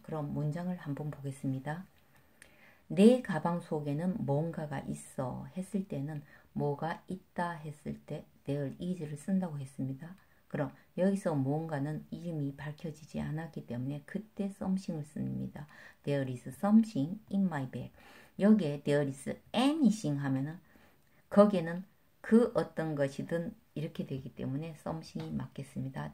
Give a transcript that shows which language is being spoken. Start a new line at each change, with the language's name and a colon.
Korean: 그럼 문장을 한번 보겠습니다. 내 가방 속에는 뭔가가 있어 했을 때는 뭐가 있다 했을 때 there is를 쓴다고 했습니다. 그럼 여기서 뭔가는 이름이 밝혀지지 않았기 때문에 그때 something을 씁니다.
English: There is something in my bag.
Korean: 여기에
English: there is anything
Korean: 하면은 거기에는 그 어떤 것이든 이렇게 되기 때문에 something이 맞겠습니다.